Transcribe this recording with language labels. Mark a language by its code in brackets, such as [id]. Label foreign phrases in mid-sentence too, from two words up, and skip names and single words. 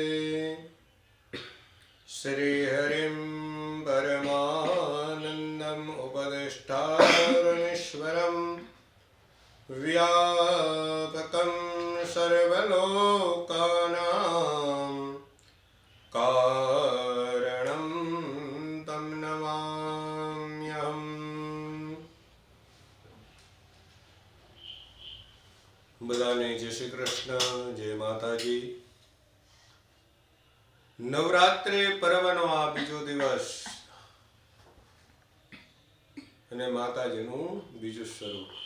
[sa] श्रीहरिं परमानन्दम् उपदेष्टारमीश्वरं व्यापकं सर्वलोकानां कारणं तं नमाम्यहम्। [gu] બધાને જય શ્રી કૃષ્ણ, જય માતાજી। નવરાત્રિ પર્વનો આ બીજો દિવસ અને માતાજીનું બીજું સ્વરૂપ।